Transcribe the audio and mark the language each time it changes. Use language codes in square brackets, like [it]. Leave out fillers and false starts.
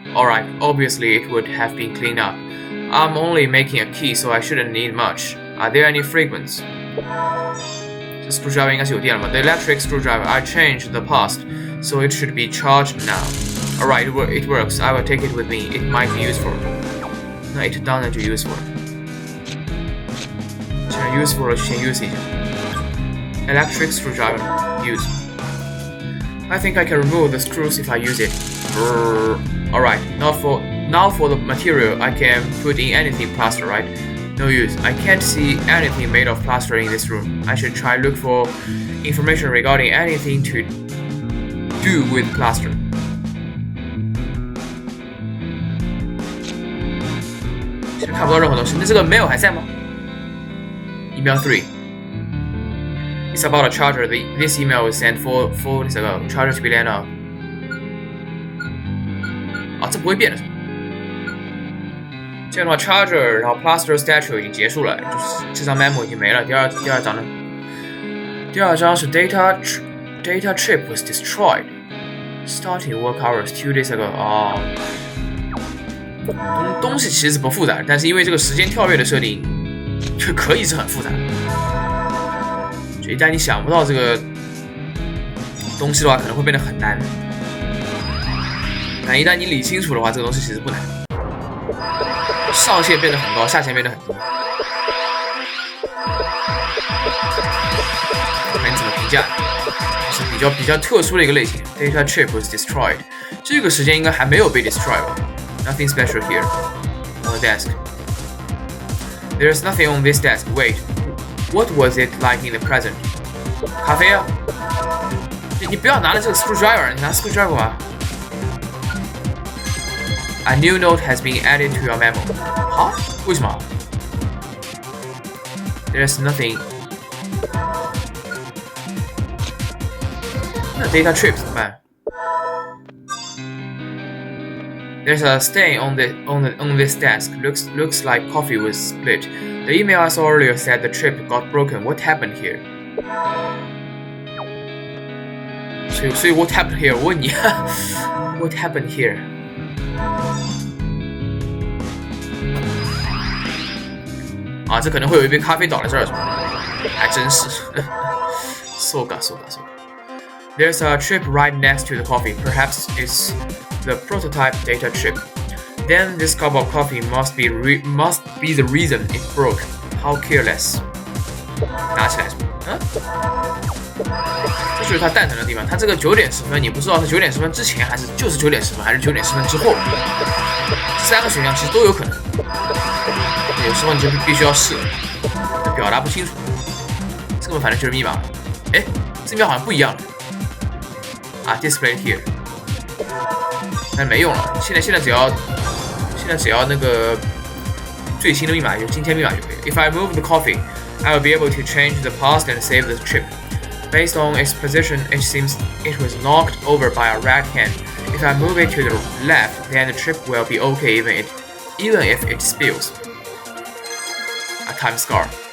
[en] Alright, obviously it would have been cleaned up. I'm only making a key, so I shouldn't need much. Are there any fragments? The screwdriver [zh] 应该是有电了嘛 [en] The electric screwdriver. I changed the past, so it should be charged now. Alright, it works. I will take it with me. It might be useful. [zh] 那 it 当然就 useful 了。既然 useful 了，先 use 一下。 [en] Electric screwdriver. Use. I think I can remove the screws if I use it. Alright, now for the material, I can put in anything plaster, right? No use. I can't see anything made of plaster in this room. I should try look for information regarding anything to do with plaster. [zh] 现在看不到任何东西。那这个 mail 还在吗 ？Email 3. [en] It's about a charger. This email was sent 4 days ago. Charger to be let out. [zh] 啊，这不会变的是吧？这样的话 ，charger 然后 plaster statue 已经结束了，就是这张 memo 已经没了。第二章呢？第二章是 [en] data chip was destroyed. Starting work hours 2 days ago. [zh] 啊，东西其实不复杂，但是因为这个时间跳跃的设定，就可以是很复杂。就一旦你想不到这个东西的话，可能会变得很难。但一旦你理清楚的话，这个东西其实不难。上限变得很高，下限变得很低。看你怎么评价，是比较特殊的一个类型。 [en] Data chip was destroyed， [zh] 这个时间应该还没有被 destroy 吧 [en] ？Nothing special here on the desk. There's nothing on this desk. Wait, what was it like in the present? [zh] 咖啡啊！你不要拿了这个 screwdriver， 你拿 screwdriver 吧。 [en] A new note has been added to your memo. [zh] 啊？为什么 [en] ？There's nothing. [zh] 那 data trip 怎么办 [en] ？There's a stain on this desk. Looks like coffee was split. The email I saw earlier said the trip got broken. What happened here? [zh] 所以 [en] what happened here？ [zh] 我问你 [en] ，what happened here？ [zh] 啊，这可能会有一杯咖啡倒在这儿，还真是。 [ja] so ga. [en] There's a chip right next to the coffee. Perhaps it's the prototype data chip. Then this cup of coffee must be the reason it broke. How careless. [zh] 拿起来是吧？这就是它蛋疼的地方。它这个9点10分，你不知道是9点10分之前，还是就是9点10分，还是9点10分之后。这3个选项其实都有可能。有时候你就必须要试，表达不清楚。这个反正就是密码。哎，这边好像不一样了。啊 ，display here， 但没用了。现在只要那个最新的密码，就今天密码就可以。 [en] If I move the coffee, I will be able to change the past and save the chip. Based on its position, it seems it was knocked over by a red hand. If I move it to the left, then the chip will be okay even if it spills. A time scar.